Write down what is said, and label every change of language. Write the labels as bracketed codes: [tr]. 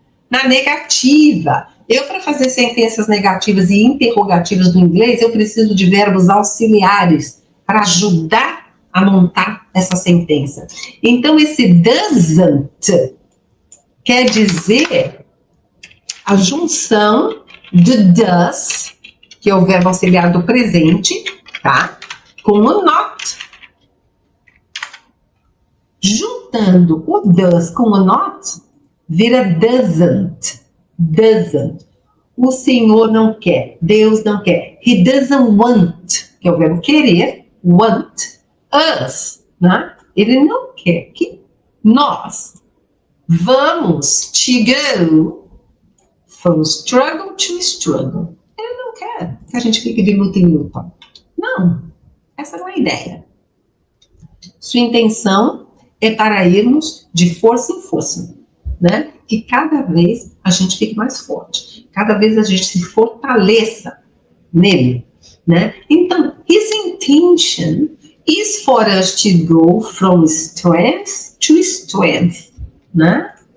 [pt] Na negativa. Eu, para fazer sentenças negativas e interrogativas no inglês, eu preciso de verbos auxiliares para ajudar a montar essa sentença. Então, esse doesn't quer dizer a junção do does, que é o verbo auxiliar do presente, tá? Com o not. Juntando o does com o not, vira doesn't. O Senhor não quer, Deus não quer. [en] He doesn't want, [pt] que é o verbo querer, want us, né? Ele não quer que nós vamos [en] to go from struggle to struggle. [pt] Ele não quer que a gente fique de luta em luta. Não. Essa não é a ideia. Sua intenção é para irmos de força em força, né? Que cada vez a gente fique mais forte, cada vez a gente se fortaleça nele, né? Então, [en] his intention is for us to go from strength to strength, né?